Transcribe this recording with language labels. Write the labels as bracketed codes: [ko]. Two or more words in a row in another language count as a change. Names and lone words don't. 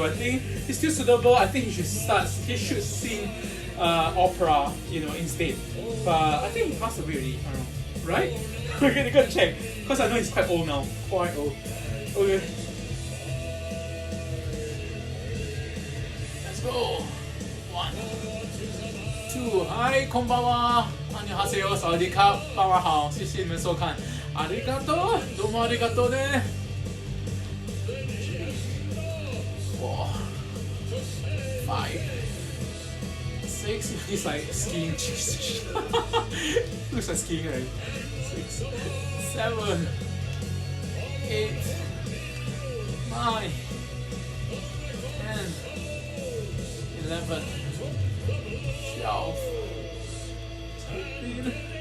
[en] I think he's still suitable. I think he should sing opera, instead. But I think he passed away already. I don't know, right? Okay, gotta check because I know he's quite old now. Quite old. Okay. Let's go. 1, 2. [ja] 嗨，こんばんは。안녕하세요。 [zh] 萨瓦迪卡，大家好，谢谢你们收看。 [ja] ありがとう，どうもありがとうね。4, 5, 6. [en] He's like skiing. Looks like skiing, right? 6, 7, 8, 9, 10, 11, 12, 13.